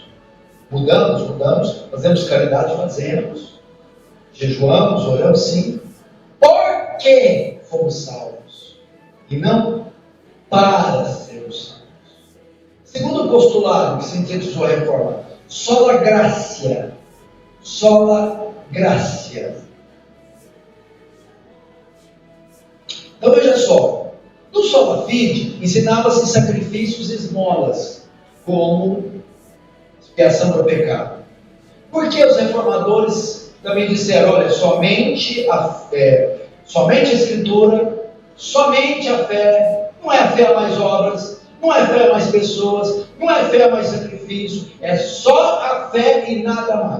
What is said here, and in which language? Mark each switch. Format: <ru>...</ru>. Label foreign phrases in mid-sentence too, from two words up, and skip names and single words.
<pt>Mudamos. Fazemos caridade? Fazemos. Jejuamos, oramos? Sim. Por que fomos salvos? E não para sermos salvos. Segundo postulado que sintetizou a reforma:</pt> <la>sola gratia. Sola gratia.</la> <pt>Então veja só, no</pt> <la>Sola Fide</la> <pt>ensinava-se sacrifícios e esmolas como expiação para o pecado. Porque os reformadores também disseram: olha, somente a Escritura, somente a fé, não é a fé a mais obras, não é fé a mais pessoas, não é fé a mais sacrifício, é só a fé e nada mais.</pt>